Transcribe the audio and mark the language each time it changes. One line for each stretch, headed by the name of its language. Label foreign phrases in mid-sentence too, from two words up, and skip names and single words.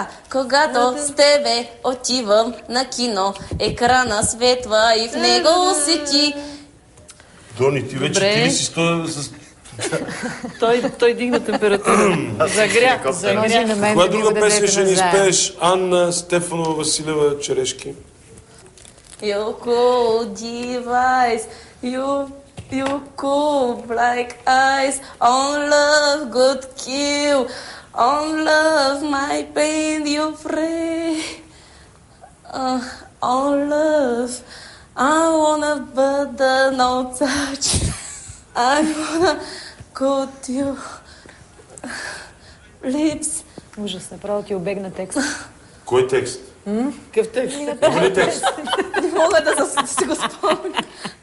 Bulgarian: Когато с тебе отивам на кино, екрана светва и в него си ти. Дони, ти вече ти ли си с... Той дигна температура. Загря. Коя друга песен ще ни изпееш? Анна Стефанова Василева Черешки.
English: You cool device, you cool black eyes, on love good kill, on love my pain you pray, on love I wanna but the no touch, I wanna cut you lips.
Bulgarian: Ужас, направо ти обегна текст. Кой текст? Какъв текст? Има ли текст? Не мога да си го спомня.